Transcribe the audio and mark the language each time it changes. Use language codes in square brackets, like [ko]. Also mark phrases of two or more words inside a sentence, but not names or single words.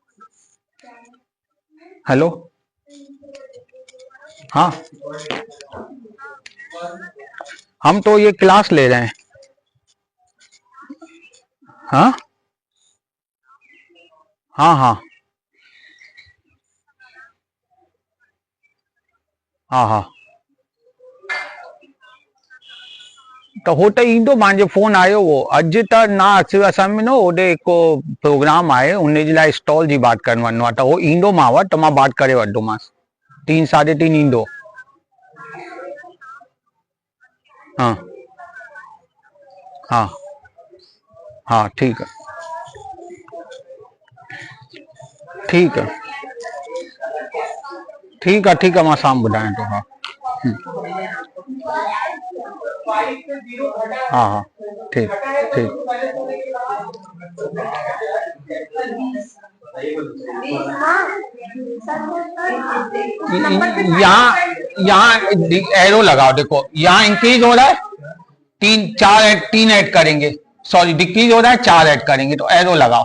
[ur] ہیلو ہاں ہم تو یہ کلاس لے رہے ہیں، ہاں ہاں ہاں हाँ [sd] हाँ हाँ तो होटे ईंदो, मुंहिंजो फोन आयो वो अॼु त ना अचेव, असां में न होॾे हिकु प्रोग्राम आहे, उन जे लाइ स्टॉल जी बात करण वञिणो आहे, त उहो ईंदो मां वटि, त मां बात करे वठंदोमांसि, 3 साढे 3 ईंदो। [ur] ہاں ہاں ہاں ٹھیک ہے ٹھیک ہے ٹھیک ہے ٹھیک ہے, [sd] मां शाम ॿुधायां थो। [ur] ہاں ہاں ہاں ٹھیک ٹھیک. یہاں ایرو لگاؤ، دیکھو یہاں انکریز ہو رہا ہے، تین ایڈ کریں گے, [en] sorry decrease [ur] ہو رہا ہے، 4 ایڈ کریں گے، تو ایرو لگاؤ.